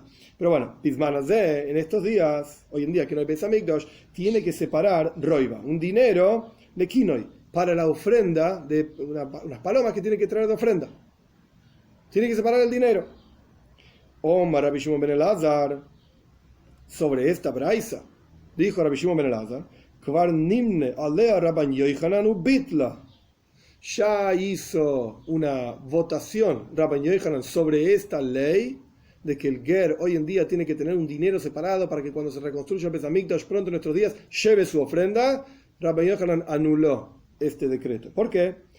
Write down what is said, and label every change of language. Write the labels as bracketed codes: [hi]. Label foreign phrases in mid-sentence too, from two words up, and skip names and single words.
[es] Pero bueno, Bismanazé, en estos días, hoy en día que no hay Beis Hamikdash, tiene que separar roiva, un dinero de kinoi, para la ofrenda de unas palomas que tiene que traer de ofrenda. Tiene que separar el dinero. Omar Rabbi Shimon ben Elazar, sobre esta braisa, dijo Rabbi Shimon ben Elazar, [he] כבר נמנה עליה רבן יוחנן ובטלה. [es] Ya hizo una votación Rabban Yochanan sobre esta ley de que el ger hoy en día tiene que tener un dinero separado para que cuando se reconstruya el Beis Hamikdash pronto en nuestros días lleve su ofrenda. Rabban Yochanan anuló este decreto. ¿Por qué?